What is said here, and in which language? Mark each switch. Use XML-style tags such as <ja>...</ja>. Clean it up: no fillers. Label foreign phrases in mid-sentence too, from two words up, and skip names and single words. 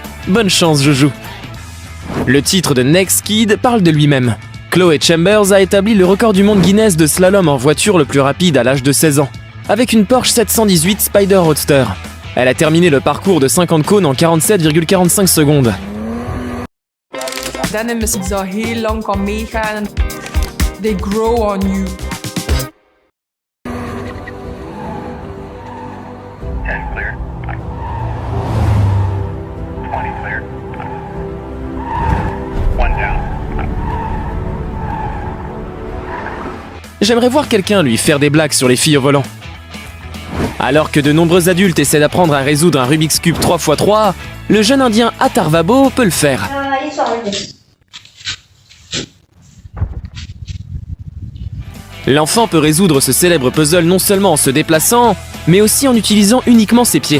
<fr>Bonne chance Juju. Le titre de Next Kid parle de lui-même. Chloé Chambers a établi le record du monde Guinness de slalom en voiture le plus rapide à l'âge de 16 ans, avec une Porsche 718 Spider Roadster. Elle a terminé le parcours de 50 cônes en 47,45 secondes.</fr> <nl>Denim is iets dat heel lang kan meegaan en</nl> <en>they grow on you. 10 clear. 20 clear. 1 down.</en> <fr>J'aimerais voir quelqu'un lui faire des blagues sur les filles au volant. Alors que de nombreux adultes essaient d'apprendre à résoudre un Rubik's Cube 3x3, le jeune indien Atharvabo peut le faire. L'enfant peut résoudre ce célèbre puzzle non seulement en se déplaçant, mais aussi en utilisant uniquement ses pieds.</fr>